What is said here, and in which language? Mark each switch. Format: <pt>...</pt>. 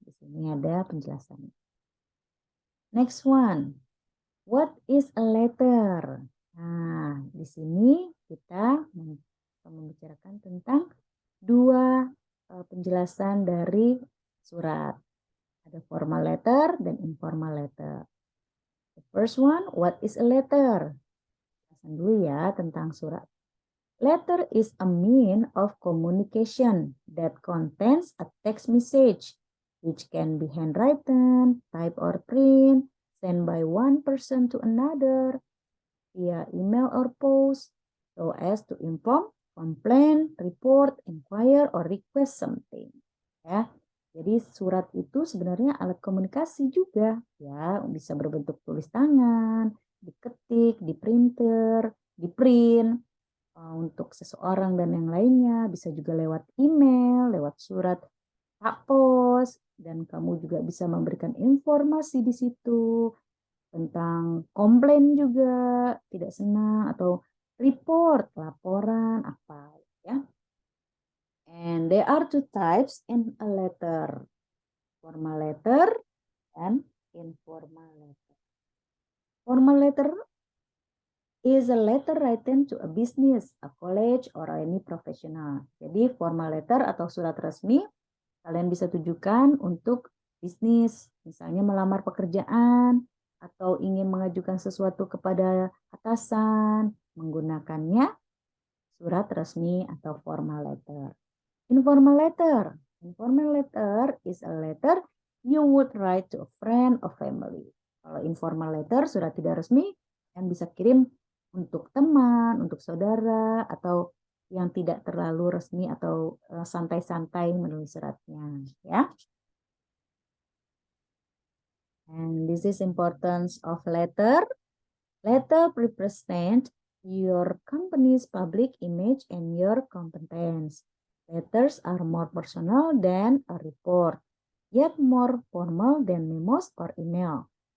<id>Ini ada penjelasannya.</id> <en>Next one. What is a letter?</en> <id>Nah, di sini kita membicarakan tentang dua penjelasan dari surat. Ada formal letter dan informal letter.</id> <en>The first one, what is a letter?</en> <id>Jelasan dulu ya tentang surat.</id> <en>Letter is a means of communication that contains a text message, which can be handwritten, type or print, sent by one person to another, via email or post, so as to inform, complain, report, inquire, or request something.</en> <id>Ya, jadi surat itu sebenarnya alat komunikasi juga, ya, bisa berbentuk tulis tangan, diketik, di printer, di print untuk seseorang dan yang lainnya, bisa juga lewat email, lewat surat Pak Pos, dan kamu juga bisa memberikan informasi di situ tentang komplain juga, tidak senang, atau report, laporan, apa ya.</id> <en>And there are two types in a letter, formal letter and informal letter. Formal letter is a letter written to a business, a college, or any professional.</en> <id>Jadi formal letter atau surat resmi kalian bisa tujukan untuk bisnis, misalnya melamar pekerjaan atau ingin mengajukan sesuatu kepada atasan, menggunakannya surat resmi atau formal letter.</id> <en>Informal letter. Informal letter is a letter you would write to a friend or family.</en> <id>Kalau informal letter, surat tidak resmi, yang bisa kirim untuk teman, untuk saudara, atau yang tidak terlalu resmi atau santai-santai menulis suratnya, ya.</id> <en>And this is importance of letter. Letter represent your company's public image and your competence. Letters are more personal than a report, yet more formal than memos or email.</en>